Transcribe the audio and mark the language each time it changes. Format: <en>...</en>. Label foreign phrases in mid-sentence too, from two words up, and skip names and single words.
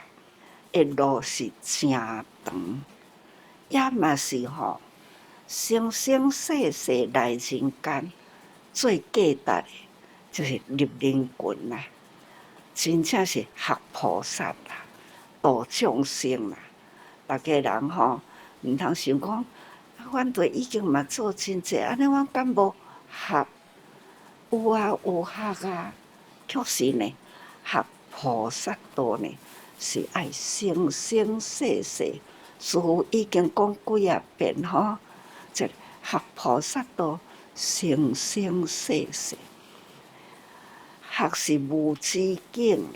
<nan>一路是真长，也嘛是吼，生生世世来人间最价值的，就是入人群啦，真正是学菩萨啦。度众生啦，大家人吼，毋通想讲，阮都已经嘛做真济，安尼阮敢无学？有啊，有学啊，确实呢，学菩萨道呢，是爱生生世世。师父已经讲几啊遍吼，即学菩萨道，生生世世，学是无止境啦。</nan>